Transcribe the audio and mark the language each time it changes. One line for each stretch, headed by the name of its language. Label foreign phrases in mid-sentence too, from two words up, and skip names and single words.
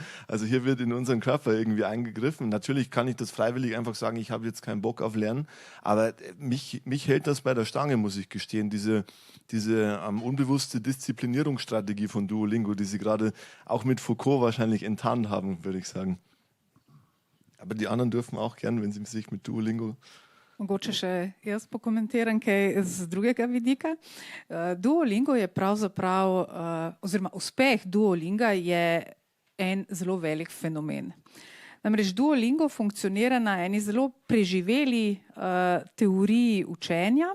German: Also hier wird in unseren Körper irgendwie eingegriffen. Natürlich kann ich das freiwillig einfach sagen, ich habe jetzt keinen Bock auf Lernen, aber mich hält das bei der Stange, muss ich gestehen. Diese unbewusste Disziplinierungsstrategie von Duolingo, die Sie gerade auch mit Foucault wahrscheinlich enttarnt haben, würde ich sagen. Aber die anderen dürfen auch gern, wenn sie sich mit Duolingo...
Slovenian: Mogoče še jaz pokomentiram kaj z drugega vidika. Duolingo je pravzaprav, oziroma uspeh Duolinga je en zelo velik fenomen. Namreč Duolingo funkcionira na eni zelo preživeli teoriji učenja.